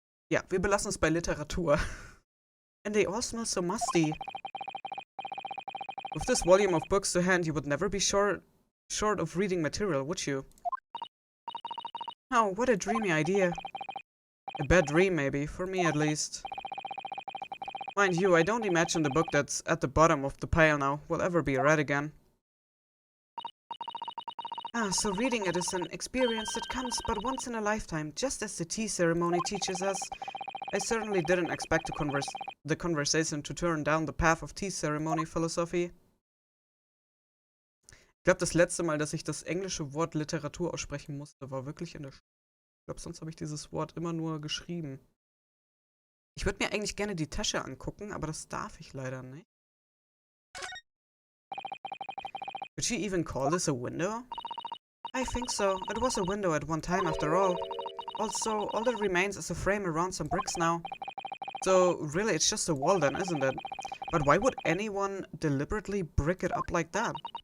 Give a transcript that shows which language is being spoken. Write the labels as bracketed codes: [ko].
[de] Ja, wir belassen es bei Literatur. [en] And they all smell so musty. With this volume of books to hand, you would never be short of reading material, would you? Oh, what a dreamy idea. A bad dream, maybe, for me at least. Mind you, I don't imagine the book that's at the bottom of the pile now will ever be read again. Ah, so reading it is an experience that comes but once in a lifetime, just as the tea ceremony teaches us. I certainly didn't expect the conversation to turn down the path of tea ceremony philosophy. [de] Ich glaube, das letzte Mal, dass ich das englische Wort Literatur aussprechen musste, war wirklich in der Schule. Ich glaube, sonst habe ich dieses Wort immer nur geschrieben. Ich würde mir eigentlich gerne die Tasche angucken, aber das darf ich leider nicht. [en] Could she even call this a window? I think so. It was a window at one time after all. Also, all that remains is a frame around some bricks now. So, really, it's just a wall then, isn't it? But why would anyone deliberately brick it up like that?